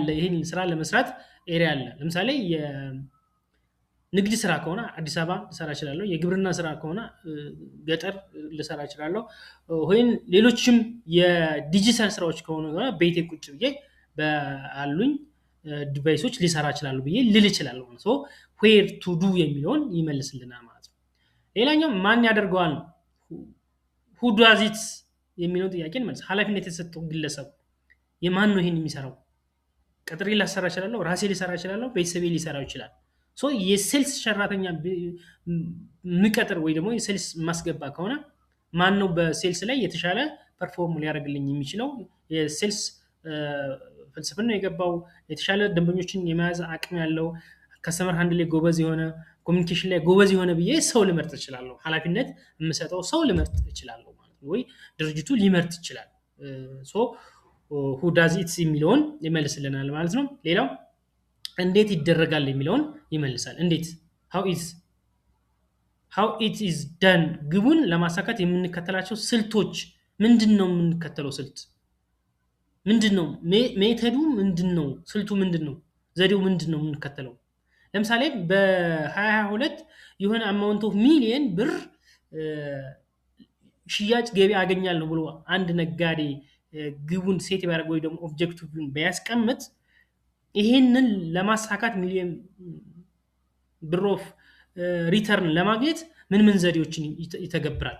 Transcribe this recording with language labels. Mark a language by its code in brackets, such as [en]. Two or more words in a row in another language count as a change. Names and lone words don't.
[am] ይሄን ስራ ለመስራት ኤሪያ አለ። ለምሳሌ የንግድ ስራ ከሆነ አዲስ አበባ ልሰራ እችላለሁ። የግብርና ስራ ከሆነ ገጠር ልሰራ እችላለሁ። ወይም ሌሎችም የዲጂታል ስራዎች ከሆነ ቤቴ ቁጭ ብዬ በአሉኝ ዲቫይሶች ሊሰራ እችላለሁ ብዬ ልል እችላለሁ። ሶ [en] where to do [am] የሚለውን ይመልስልናል ማለት ነው። ሌላኛው ማን ያደርገዋል? [en] who does it [am] የሚለውን ጥያቄ እንመልስ። ኃላፊነት የተሰጠው ግለሰብ የማን ነው ይሄን የሚሰራው? ቀጥሬ ላሰራ እችላለሁ፣ ራሴ ሊሰራ እችላለሁ፣ ቤተሰቤ ሊሰራው ይችላል። ሶ የሴልስ ሰራተኛ ምቀጥር ወይ ደግሞ የሴልስ ማስገባ ከሆነ ማን ነው በሴልስ ላይ የተሻለ ፐርፎርም ሊያደርግልኝ የሚችለው? የሴልስ ፍልስፍና የገባው የተሻለ ደንበኞችን የመያዝ አቅም ያለው [en] customer hand [am] ላይ ጎበዝ የሆነ ኮሚኒኬሽን ላይ ጎበዝ የሆነ ብዬ ሰው ልመርጥ እችላለሁ። ኃላፊነት የምሰጠው ሰው ልመርጥ እችላለሁ ማለት ነው። ወይ ድርጅቱ ሊመርጥ ይችላል። ሶ [en] who does it [am] የሚለውን ይመልስልናል ማለት ነው። ሌላው እንዴት ይደረጋል የሚለውን ይመልሳል። እንዴት [en] how it is done [am] ግቡን ለማሳካት የምንከተላቸው ስልቶች ምንድነው? የምንከተለው ስልት ምንድነው? ሜተዱ ምንድነው? ስልቱ ምንድነው? ዘዴው ምንድነው የምንከተለው? ለምሳሌ በ2022 የሆነ [en] amount of million [am] ብር ሽያጭ ገቢ አገኛለሁ ብሎ አንድ ነጋዴ ግቡን ሴት ቢያደርግ ወይ ደግሞ ኦብጀክቲቭን ቢያስቀምጥ ይሄንን ለማሳካት ሚሊየን ብር [en] of return [am] ለማግኘት ምን ዘዴዎችን ይተገብራል?